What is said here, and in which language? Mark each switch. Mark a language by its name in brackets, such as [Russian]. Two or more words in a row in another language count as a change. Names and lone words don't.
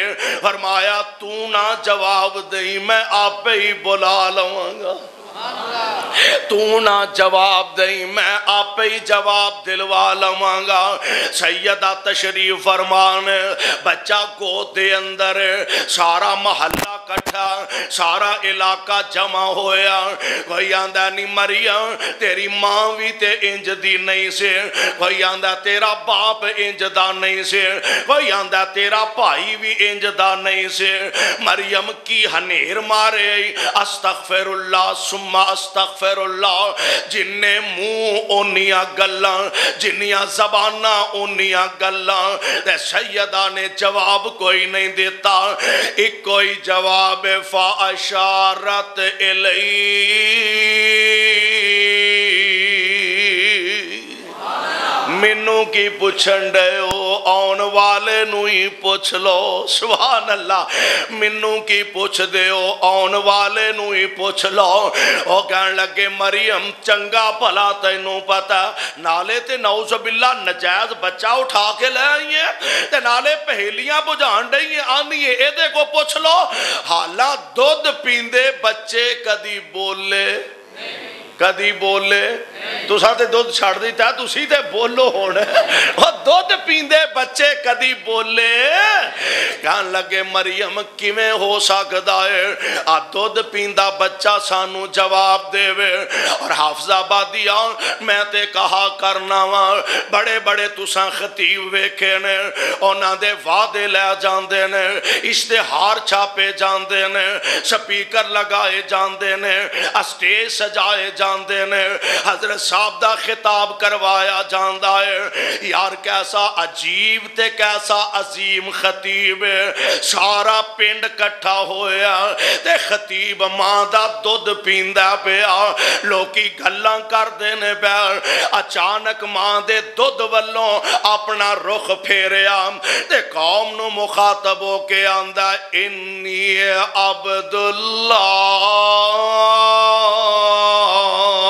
[Urdu] فرمایا تو نہ جواب دیں، میں آپ ہی بلا لوں گا، تو نہ جواب دیں میں آپ ہی جواب دلوا لوں گا۔ [Punjabi] سیدہ تشریف فرمان، بچہ گود دے اندر، سارا محلہ کٹھا، سارا علاقہ جمع ہویا، کوئی آندہ نہیں مریم تیری ماں بھی تے انج دی نہیں سے، کوئی آندہ تیرا باپ انج دا نہیں سے، کوئی آندہ تیرا بھائی بھی انج دا نہیں سے۔ مریم کی ہنیر مارے [Arabic] استغفر اللہ ثم استغفر اللہ، [Punjabi] جنہیں منہ اونیاں گلاں، جنیاں زباناں اونیاں گلاں، تے سیدہ نے جواب کوئی نہیں دیتا، ایک کوئی جواب [Arabic] فاشارت الی، [Punjabi] منو کی پوچھن دے ہو، آن والے نو ہی پوچھ لو، [Arabic] سبحان اللہ، [Punjabi] منو کی پوچھ دے ہو، آن والے نو ہی پوچھ لو۔ وہ کہنے لگے مریم چنگا بھلا تینوں پتا، نالے تے [Arabic] نعوذ باللہ [Punjabi] نجائز بچہ اٹھا کے لے آئیے تے نالے پہلیاں بجھان دئیے آنیے ایدے کو پوچھ لو، حالا دودھ پیندے بچے کدی بولے کدی بولے، تو ساتھے دودھ چھاڑ دیتا ہے تو سیدھے بولو ہونے، اور دودھ پیندے بچے کدی بولے۔ کہنے لگے مریم کیویں ہو سکتا ہے آ دودھ پیندہ بچہ سانو جواب دے وے، اور حافظ آبادیاں میں تے کہا کرنا وہاں، بڑے بڑے تساں خطیب ویکھے نے، اونا دے وعدے لے جاندے نے، اشتہار چھاپے جاندے نے، سپیکر لگائے جاندے نے، اسٹیج سجائے جاندے نے، حضرت صاحب دا خطاب کروایا جاندہ ہے۔ یار کیسا عجیب تے کیسا عظیم خطیب ہے، سارا پنڈ کٹھا ہویا تے خطیب ماں دا دودھ پیندہ پیا، لوکی گلاں کر دینے پیا، اچانک ماں دے دودھ والوں اپنا رخ پھیریا تے قوم نو مخاطب ہو کے آندہ [Arabic] انی عبداللہ